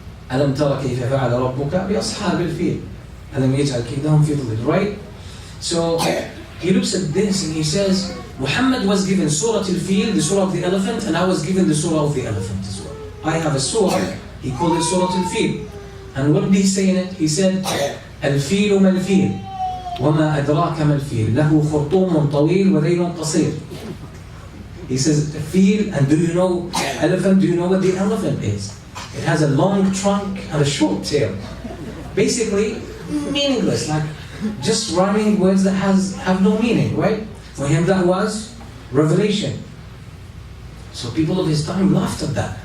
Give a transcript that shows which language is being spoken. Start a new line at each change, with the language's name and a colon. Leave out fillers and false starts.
Arabic: أَلَمْ تَرَ كَيْفَ فَعَلَ رَبُّكَ بِأَصْحَابِ الْفِيلِ أَلَمْ يَجْعَلْ كَيْدَهُمْ فِي ضَلَالٍ.
English: Right? So he looks at this and he says, Muhammad was given Surah Al-Fil, the surah of the elephant, and I was given the surah of the elephant as well. I have a surah, he called it Surah Al-Fil. And what did he say in it? He said,
Arabic: الفيل ما الفيل وما أدراك ما الفيل له خرطوم طويل وذيل قصير.
English: He says, feel, and do you know elephant? Do you know what the elephant is? It has a long trunk and a short tail. Basically, meaningless, like just rhyming words that have no meaning, right? For him that was revelation. So people of his time laughed at that.